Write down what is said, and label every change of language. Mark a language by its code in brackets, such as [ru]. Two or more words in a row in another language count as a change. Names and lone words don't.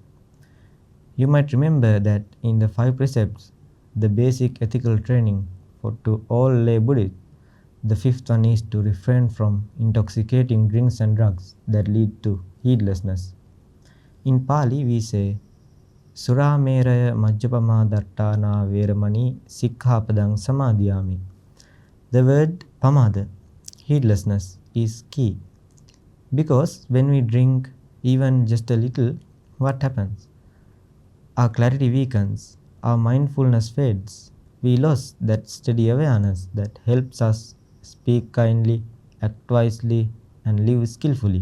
[en] You might remember that in the 5 precepts, the basic ethical training to all lay Buddhists, the 5th one is to refrain from intoxicating drinks and drugs that lead to heedlessness. In Pali, we say, [pi] Sura meraya majjapama dattana veramani sikkhapadang samadhiyami. [en] The word pamada, heedlessness, is key. Because when we drink even just a little, what happens? Our clarity weakens, our mindfulness fades. We lose that steady awareness that helps us speak kindly, act wisely, and live skillfully.